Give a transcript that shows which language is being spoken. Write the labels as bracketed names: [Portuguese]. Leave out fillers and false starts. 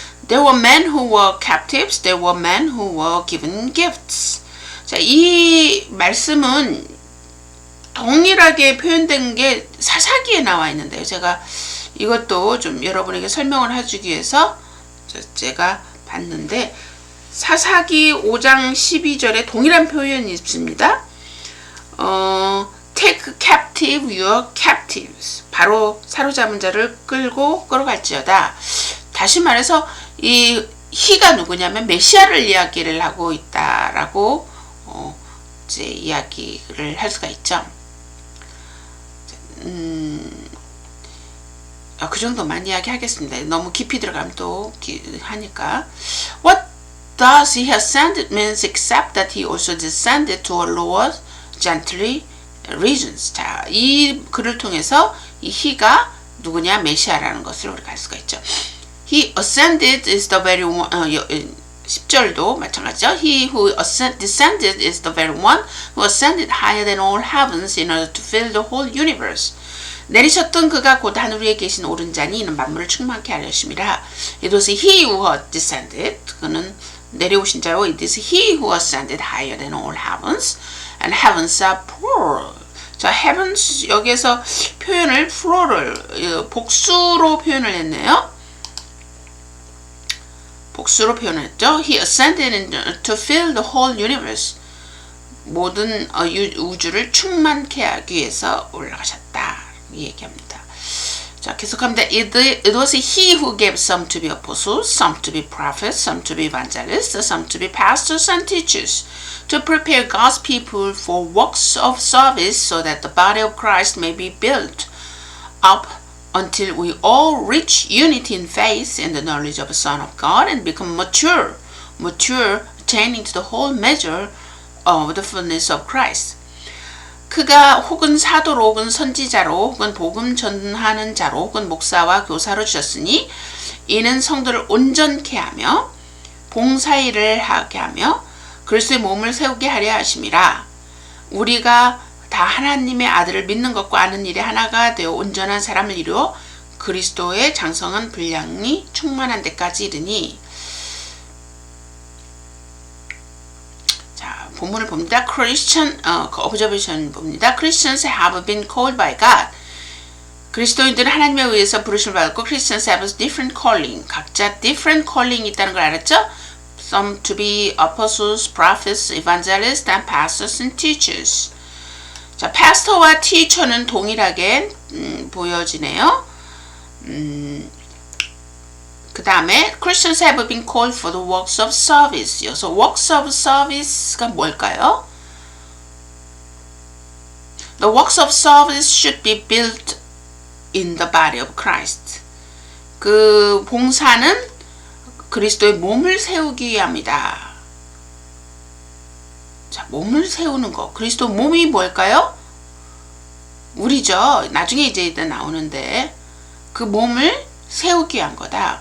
[English] There were men who were captives. There were men who were given gifts. [Korean] 자, 이 말씀은 동일하게 표현된 게 사사기에 나와 있는데요. 제가 이것도 좀 여러분에게 설명을 해주기 위해서 제가 봤는데 사사기 5장 12절에 동일한 표현이 있습니다. [English] Take captive your captives. [Korean] 바로 사로잡은 자를 끌어갈지어다. 다시 말해서 이 히가 누구냐면 메시아를 이야기를 하고 있다라고 이제 이야기를 할 수가 있죠. 그 정도만 이야기하겠습니다. 너무 깊이 들어가면 또 하니까. [English] What does he ascended means except that he also descended to a lower gently regions. [Korean] 자, 이 글을 통해서 이 he가 누구냐 메시아라는 것을 우리가 알 수가 있죠. [English] He ascended is the very one. [Korean] 10절도 마찬가지죠. [English] He who descended is the very one who ascended higher than all heavens in order to fill the whole universe. [Korean] 내리셨던 그가 곧 하늘 위에 계신 오른 자니 이는 만물을 충만케 하려 하심이라. [English] It was he who had descended. [Korean] 그는 내려오신 자요. [English] It is he who ascended higher than all heavens. And heavens are plural. [Korean] 자, heavens 여기에서 표현을 plural을 복수로 표현을 했네요. 복수로 표현했죠. [English] He ascended to fill the whole universe. [Korean] 모든 우주를 충만케 하기 위해서 올라가셨다. 이 얘기합니다. 자, 계속합니다. [English] It was he who gave some to be apostles, some to be prophets, some to be evangelists, some to be pastors and teachers, to prepare God's people for works of service so that the body of Christ may be built up until we all reach unity in faith and the knowledge of the Son of God and become mature, attaining to the whole measure of the fullness of Christ. [Korean] 그가 혹은 사도로 혹은 선지자로 혹은 복음 전하는 자로 혹은 목사와 교사로 주셨으니 이는 성도를 온전케 하며 봉사일을 하게 하며 그리스도의 몸을 세우게 하려 하심이라. 우리가 다 하나님의 아들을 믿는 것과 아는 일에 하나가 되어 온전한 사람을 이루어 그리스도의 장성한 분량이 충만한 데까지 이르니. 자, 본문을 봅니다. [English] Christian, observation 봅니다. Christians have been called by God. [Korean] 그리스도인들은 하나님에 의해서 부르심을 받았고 [English] Christians have different calling. [Korean] 각자 [English] different calling [Korean] 이 있다는 걸 알았죠? [English] Some to be apostles, prophets, evangelists, and pastors and teachers. [Korean] 자, pastor와 teacher는 동일하게 보여지네요. 그 다음에 [English] Christians have been called for the works of service. [Korean] 여기서 works of service가 뭘까요? [English] The works of service should be built in the body of Christ. [Korean] 그 봉사는 그리스도의 몸을 세우기 위함이다. 자, 몸을 세우는 거. 그리스도 몸이 뭘까요? 우리죠. 나중에 이제 나오는데 그 몸을 세우기 위한 거다.